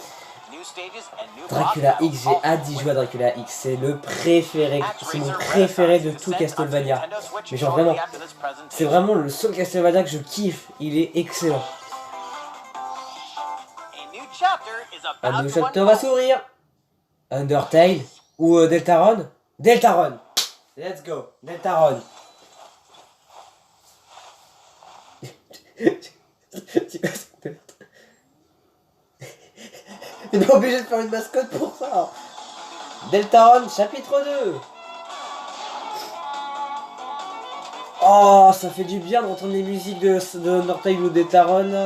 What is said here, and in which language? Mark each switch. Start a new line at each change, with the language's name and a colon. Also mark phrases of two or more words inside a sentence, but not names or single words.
French: Dracula X, j'ai hâte d'y jouer à Dracula X, c'est le préféré, c'est mon préféré de tout Castlevania. Mais genre vraiment, c'est vraiment le seul Castlevania que je kiffe, il est excellent. Un nouveau chapter va s'ouvrir. Undertale ou Deltarune? Deltarune.
English: Let's go, Deltarune.
French: C'est quoi cette merde? On est obligé de faire une mascotte pour ça. Deltarune, chapitre 2. Oh, ça fait du bien d'entendre les musiques de Undertale ou Deltarune.